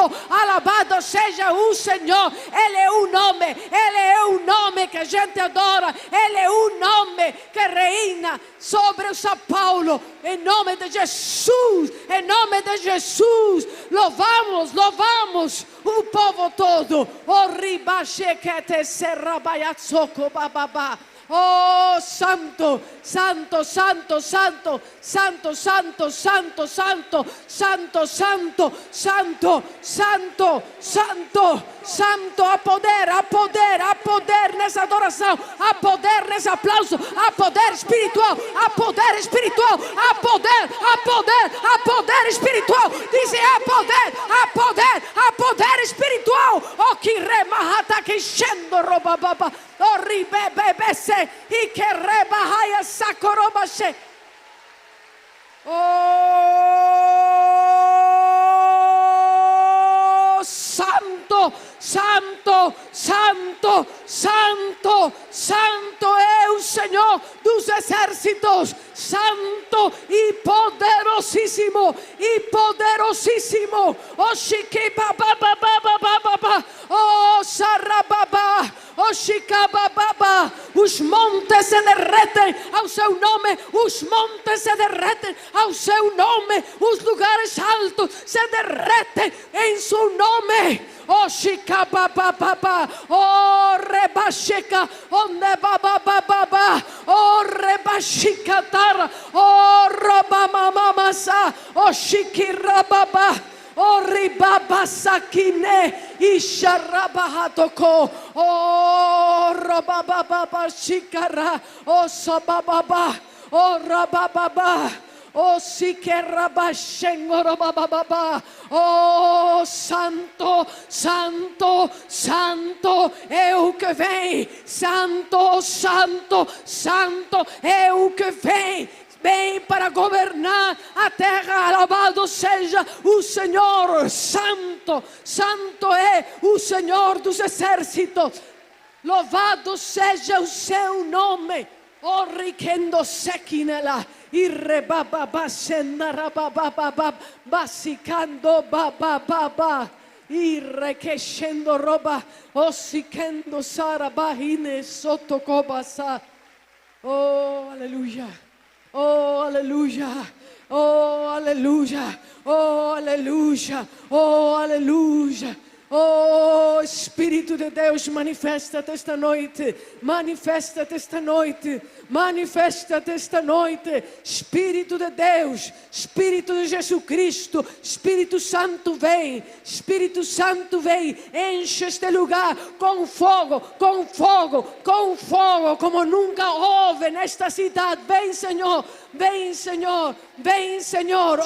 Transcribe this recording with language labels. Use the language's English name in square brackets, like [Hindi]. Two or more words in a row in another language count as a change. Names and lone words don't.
[Portuguese] Alabado seja o Senhor. Ele é o nome que a gente adora, ele é o nome que reina sobre o São Paulo. Em nome de Jesus, louvamos o povo todo. Oh, ribachequete serrabayatsoko bababa. Oh, santo, santo, santo, santo, santo, santo, santo, santo, santo, santo, santo, santo, santo, santo. A poder nessa adoração, a poder nesse aplauso, a poder espiritual, a poder espiritual, a poder espiritual. Dizem a poder espiritual. Oh, que remahata que shendo robababa. Oh, ribebebese e que rebahaya sakorobashe. Oh, santo. santo, santo, santo, santo, santo é o Senhor dos exércitos, santo e poderosíssimo, oh Shikibabababababa, oh Sarababa, oh Shikabababa, os montes se derretem ao seu nome, os montes se derretem ao seu nome, os lugares altos se derretem em seu nome. Oh Shikabababa, oh Rebashika, oh Nebabababa, oh Rebashikatara, oh Robamamamasa, oh Shikirababa, oh Ribabasakine, Isharabahatoko, oh Robababa Shikara, oh Sabababa, oh Rabababa, oh Sikerabashengorobababa, oh Santo, Santo, Santo é o que vem, Santo, Santo, Santo é o que vem. Vem para governar a terra, alabado seja o Senhor, santo, santo é o Senhor dos exércitos, louvado seja o seu nome, oh riquendo sequinela, irrebababa, senarabababa, basicando babababa, irrequechendo roba, osiquendo sarabahine, sotocobasa, oh aleluia. Oh, aleluia, oh, aleluia, oh, aleluia, oh, aleluia. Oh, Espírito de Deus, manifesta-te esta noite, manifesta-te esta noite, manifesta-te esta noite. Espírito de Deus, Espírito de Jesus Cristo, Espírito Santo vem, Espírito Santo vem, enche este lugar com fogo, com fogo, com fogo, como nunca houve nesta cidade. Vem, Senhor, vem, Senhor, vem, Senhor.